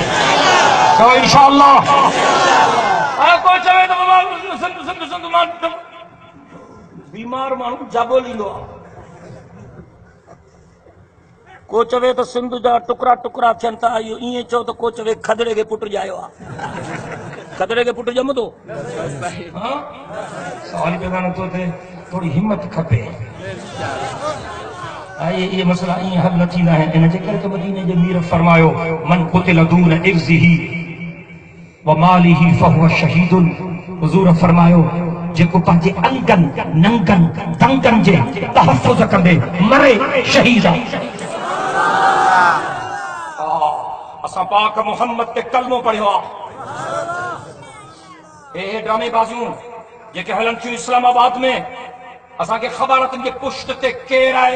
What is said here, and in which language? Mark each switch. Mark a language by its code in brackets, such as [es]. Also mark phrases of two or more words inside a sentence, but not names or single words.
[sd] तो इंशाअल्लाह कोई चवे त बाबा सिंध मां बीमार माण्हू जागो लींदो आहे, को चवे तो सिंध जा टुकड़ा टुकड़ा थियनि था, इहो ईअं चओ त को चवे खदड़े खे पुट ॼायो आहे, खदड़े खे पुट ॼमंदो? सवाल पैदा नथो थिए, थोड़ी हिम्मत खपे। ये मसला ईअं हल न थींदा आहिनि। इन जे करे त मदीने जे मीर फरमायो [ar] من قتل دون عرضه وماله فهو شهيد. [sd] हुज़ूर फरमायो जेको पंहिंजे अंगनि नंगनि दंगनि जे तहफ़्फ़ुज़ कंदे मरे शहीद आहे। असां पाक मोहम्मद ते कलमो पढ़ियो आहे। हे ड्रामेबाज़ियूं जेके हलन थियूं इस्लामाबाद में, असांखे ख़बर अथनि जे पुश्त ते केरु आहे।